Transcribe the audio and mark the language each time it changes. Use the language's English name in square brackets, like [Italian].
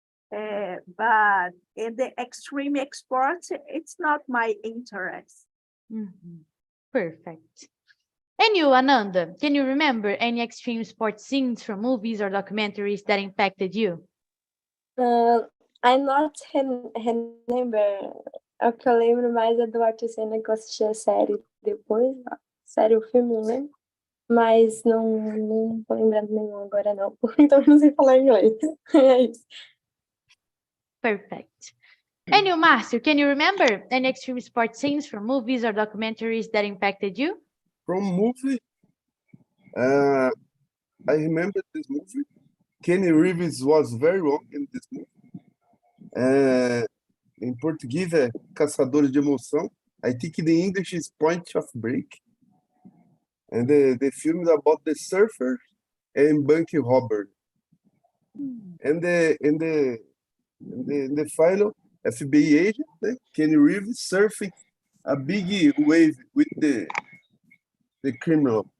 [English] But in the extreme sports, it's not my interest. Perfect. And you, Ananda, can you remember any extreme sports scenes from movies or documentaries that impacted you? I'm not remember. [Portuguese] O que eu lembro mais é do Ayrton Senna, que eu assisti a série depois. Série, o filme, não lembro. Mas não tô lembrando nenhum agora, não. Então eu não sei falar inglês. É isso. [English] Perfect. And you, Márcio, can you remember any extreme sports scenes from movies or documentaries that impacted you? From movie, I remember this movie. Kenny Reeves was very wrong in this movie. [Portuguese] Em português é Caçadores de Emoção. [English] I think the English is Point of Break. And the film is about the surfer and bank robber. And the final FBI agent, né? Kenny Reeves surfing a big wave with the criminal.